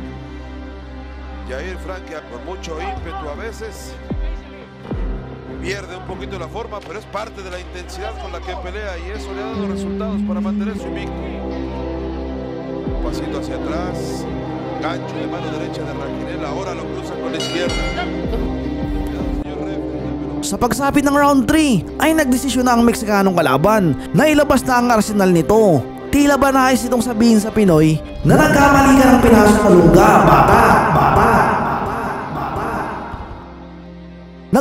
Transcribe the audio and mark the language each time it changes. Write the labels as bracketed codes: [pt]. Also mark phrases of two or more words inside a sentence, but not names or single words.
[es] Yair Frank con mucho ímpetu a veces pierde un poquito la forma, pero es parte de la intensidad con la que pelea y eso le ha dado resultados para mantener su invicto. Un pasito hacia atrás, gancho de mano derecha de Araquinel, ahora lo cruza con la izquierda. [tl] Sa pagsapit ng round 3 ay nagdesisyon na ang Meksikanong kalaban na ilabas na ang arsenal nito. Tila ba nais itong sabihin sa Pinoy na nagkamali ka ng pinasok na lugar, bata.